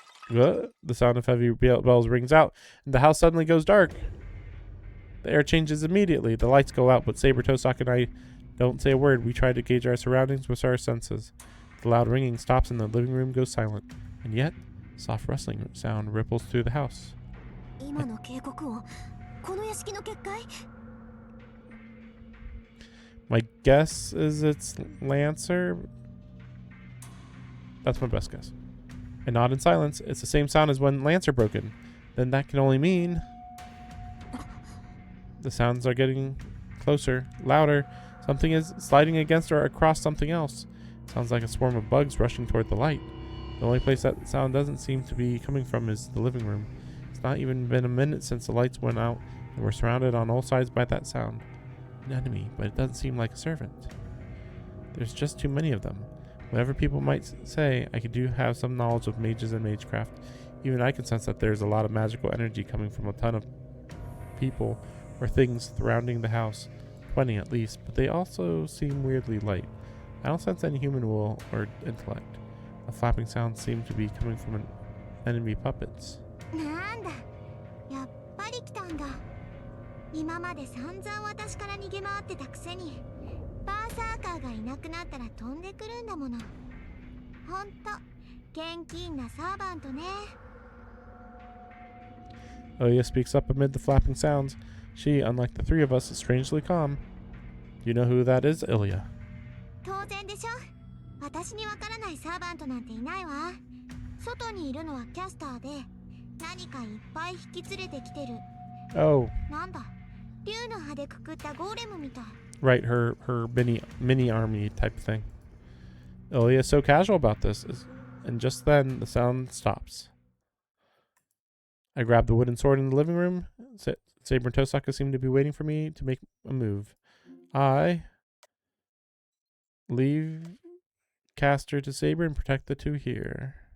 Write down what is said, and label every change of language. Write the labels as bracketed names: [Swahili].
[English] The sound of heavy bells rings out, and the house suddenly goes dark. The air changes immediately. The lights go out, but Saber, Tosak, and I don't say a word. We try to gauge our surroundings with our senses. The loud ringing stops and the living room goes silent. And yet, soft rustling sound ripples through the house. [Japanese] 今の警告音、この屋敷の結界？ [English] My guess is it's Lancer. That's my best guess. I nod in silence. It's the same sound as when Lancer broke in. Then that can only mean... The sounds are getting closer, louder. Something is sliding against or across something else. Sounds like a swarm of bugs rushing toward the light. The only place that sound doesn't seem to be coming from is the living room. It's not even been a minute since the lights went out, and we're surrounded on all sides by that sound. An enemy, but it doesn't seem like a servant. There's just too many of them. Whatever people might say, I do have some knowledge of mages and magecraft. Even I can sense that there's a lot of magical energy coming from a ton of people or things surrounding the house. 20 at least, but they also seem weirdly light. I don't sense any human will or intellect. The flapping sounds seem to be coming from an enemy puppets. [Japanese] なんだ、やっぱり来たんだ。今まで散々私から逃げ回ってたくせに、バーサーカーがいなくなったら飛んでくるんだもの。ほんと、現金なサーバントね。 [English] Ilya speaks up amid the flapping sounds. She, unlike the three of us, is strangely calm. You know who that is, Ilya? [Japanese] 当然でしょ。私にわからないサーバントなんていないわ。外にいるのはキャスターで、何かいっぱい引き連れてきてる。 [English] Oh, [Japanese] なんだ、竜の葉でくくったゴーレムみたい。 [English] right, her mini army type thing. Ilya is so casual about this, and just then the sound stops. I grab the wooden sword in the living room. Saber and Tosaka seem to be waiting for me to make a move. I leave Caster to Saber and protect the two here.